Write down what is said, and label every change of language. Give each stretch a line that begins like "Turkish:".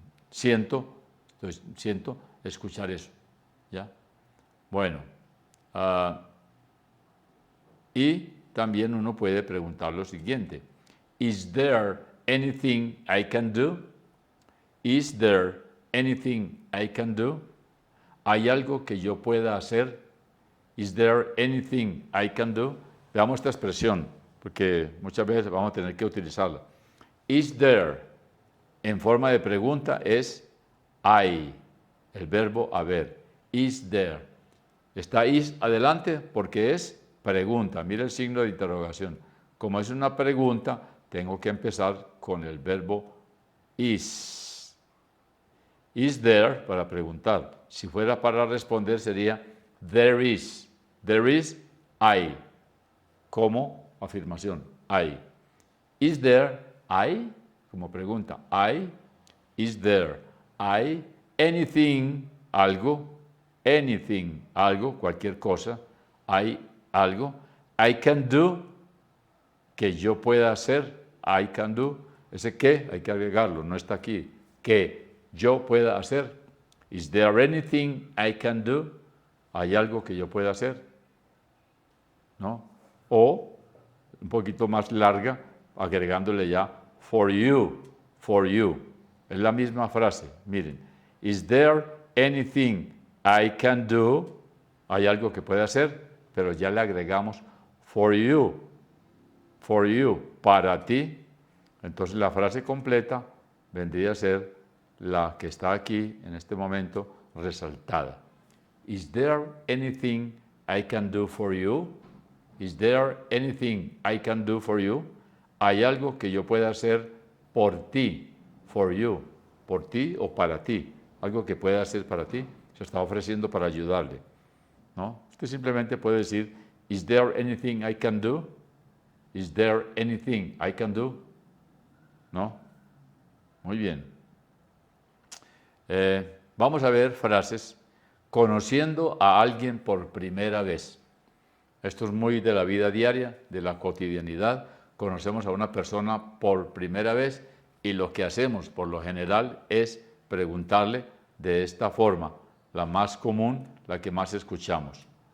Spanish: Siento, entonces, siento escuchar eso. ¿Ya? Bueno, y también uno puede preguntar lo siguiente.
English: Is there anything I can do? Is there anything I can do?
Spanish: ¿Hay algo que yo pueda hacer?
English: Is there anything I can do?
Spanish: Veamos esta expresión, porque muchas veces vamos a tener que utilizarla.
English: Is there,
Spanish: en forma de pregunta, es hay, el verbo haber. Is there. Está is adelante porque es pregunta. Mira el signo de interrogación. Como es una pregunta, tengo que empezar con el verbo is. Is there para preguntar. Si fuera para responder sería
English: there is. There is,
Spanish: hay. Como afirmación, hay.
English: Is there,
Spanish: hay, como pregunta, hay. Is there, hay. Anything, algo. Anything, algo, cualquier cosa. Hay algo.
English: I can do,
Spanish: que yo pueda hacer.
English: I can do.
Spanish: Ese que hay que agregarlo, no está aquí. Que yo pueda hacer.
English: Is there anything I can do?
Spanish: ¿Hay algo que yo pueda hacer? ¿No? O, un poquito más larga, agregándole ya
English: for you, for you.
Spanish: Es la misma frase, miren.
English: Is there anything I can do?
Spanish: ¿Hay algo que pueda hacer? Pero ya le agregamos
English: for you,
Spanish: para ti. Entonces la frase completa vendría a ser la que está aquí en este momento resaltada.
English: Is there anything I can do for you? Is there anything I can do for you?
Spanish: ¿Hay algo que yo pueda hacer por ti?
English: For you.
Spanish: Por ti o para ti. Algo que pueda hacer para ti. Se está ofreciendo para ayudarle. ¿No? Usted simplemente puede decir,
English: Is there anything I can do? Is there anything I can do?
Spanish: ¿No? Muy bien. Vamos a ver frases conociendo a alguien por primera vez. Esto es muy de la vida diaria, de la cotidianidad. Conocemos a una persona por primera vez y lo que hacemos por lo general es preguntarle de esta forma, la más común, la que más escuchamos.